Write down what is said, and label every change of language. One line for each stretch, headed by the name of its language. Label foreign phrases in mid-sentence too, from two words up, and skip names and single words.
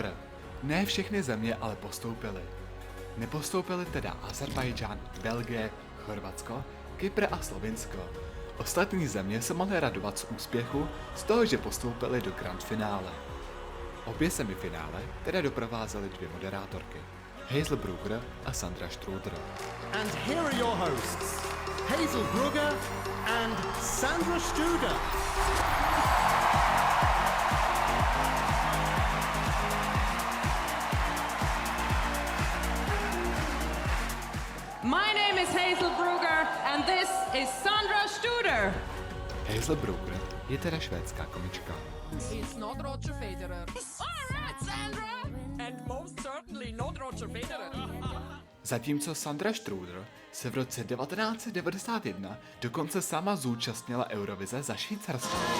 Czech: Ne všechny země ale postoupily. Nepostoupily teda Azerbajdžán, Belgie, Chorvatsko, Kypr a Slovinsko. Ostatní země se mohly radovat z úspěchu z toho, že postoupily do grand finále. Obě semifinále teda doprovázely 2 moderátorky, Hazel Brugger a Sandra Struder.
English: And here are your hosts, Hazel Brugger and Sandra Struder. My name is Hazel Brugger and this is Sandra Struder.
Czech: Hazel Brugger je teda švédská komička.
English: It's not Roger Federer. All right, Sandra! And most certainly not Roger Federer.
Czech: Zatímco Sandra Struder se v roce 1991 dokonce sama zúčastnila Eurovize za Švýcarsko.